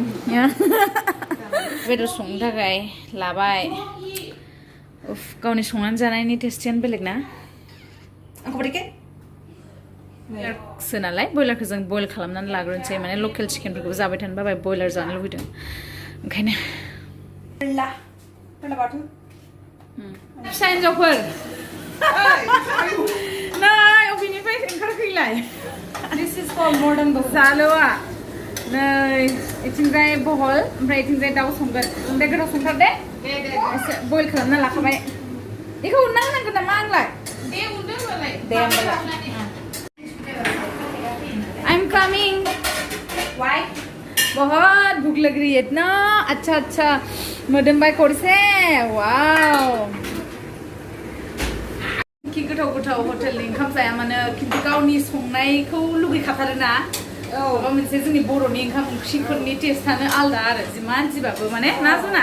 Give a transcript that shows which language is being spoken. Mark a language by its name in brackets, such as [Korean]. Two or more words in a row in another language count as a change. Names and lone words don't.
[Bodo] बेदर संनो थाखाय लाबाय उफ गावनि संनानै जानायनि टेस्टियानो बेलेग ना सो नालाय बयलारखौ जों बयल खालामनानै लाग्रोनोसै माने लकेल चिकेनफोरखौबो जाबाय थानो बाबाय बयलार जानो लुबैदों ओंखायनो फिसा हिन्जावफोर नै अबेनिफ्राय ओंखारफैलाय [English] This is for modern bhoj [Bodo] जालुआ नै इथिंजाय बहल ओमफ्राय इथिंजाय दाउ संगोन ओमफ्राय गोथाव संथार दे एसे बयल खालामना लाखाबाय बेखौ उनना होनांगोन नामा आंलाय दे होमबालाय [English] I'm coming. Why? [Hindi] बहुत भूख लग रही है इतना अच्छा अच्छा [Bodo] मोदोम बाय कोरसे वाव कि गोथाव गोथाव हटेलनि ओंखाम जाया मानो खिन्थु गावनि संनायखौ लुगैखाथारो ना माबा मोनसे जोंनि बर'नि ओंखाम ओंख्रिफोरनि टेस्टानो आलदा आरो जिमान जिबाबो माने ना जोंना